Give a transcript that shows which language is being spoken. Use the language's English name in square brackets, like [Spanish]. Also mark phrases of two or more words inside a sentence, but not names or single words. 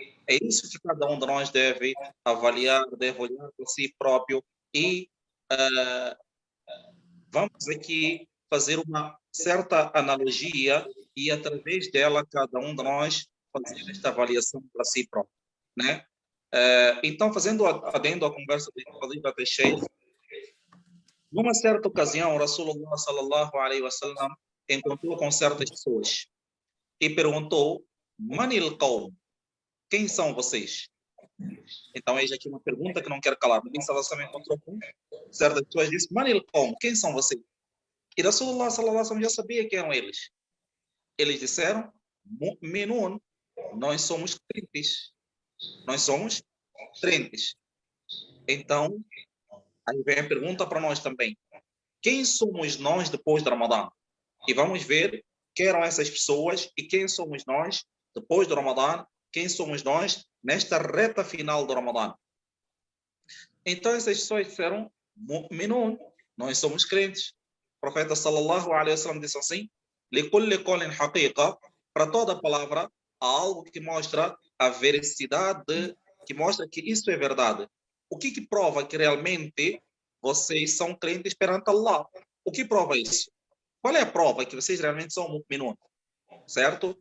[Portuguese] É isso que cada um de nós deve avaliar, deve olhar para si próprio e vamos aqui fazer uma certa analogia e, através dela, cada um de nós fazer esta avaliação para si próprio. Né? Então, fazendo adendo à conversa de Fadila Sheikh, numa certa ocasião, o Rasulullah [Arabic] صلى الله عليه وسلم [Portuguese] encontrou com certas pessoas e perguntou: [Arabic] من القوم, [Portuguese] quem são vocês? Então, eis aqui uma pergunta que não quero calar. [Arabic] نبي صلى الله عليه وسلم [Portuguese] encontrou com certas pessoas e disse: [Arabic] من القوم, [Portuguese] quem são vocês? E Rasulullah [Arabic] صلى الله عليه وسلم [Portuguese] já sabia quem eram eles. Eles disseram: Mu'minun, nós somos crentes. Nós somos crentes. Então, aí vem a pergunta para nós também: quem somos nós depois do Ramadã? E vamos ver quem eram essas pessoas e quem somos nós depois do Ramadã, quem somos nós nesta reta final do Ramadã. Então essas pessoas disseram: Mu'minun, nós somos crentes. O profeta [Arabic] صلى الله عليه وسلم [Portuguese] disse assim: [Arabic] لكل قول حقيقة, [Portuguese] para toda palavra há algo que mostra a veracidade, que mostra que isso é verdade. O que prova que realmente vocês são crentes perante Allah? O que prova isso? Qual é a prova que vocês realmente são mu'minun? Certo?